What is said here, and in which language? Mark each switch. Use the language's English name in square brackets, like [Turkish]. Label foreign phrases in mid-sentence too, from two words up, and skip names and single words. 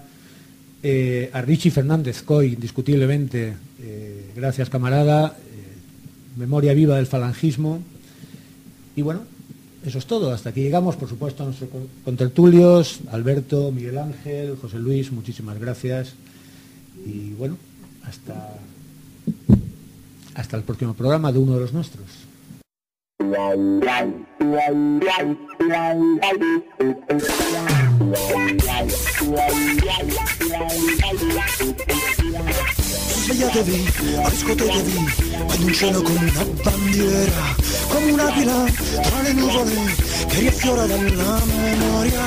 [Spanish] A Richie Fernández Coy, indiscutiblemente, gracias camarada, memoria viva del falangismo. Y bueno, eso es todo, hasta aquí llegamos. Por supuesto a nuestros contertulios, Alberto, Miguel Ángel, José Luis, muchísimas gracias y bueno, hasta el próximo programa de uno de los nuestros. [Italian] Svegliatevi, riscotetevi, ad un cielo come una bandiera, come un'aquila tra le nuvole che riaffiora dalla memoria.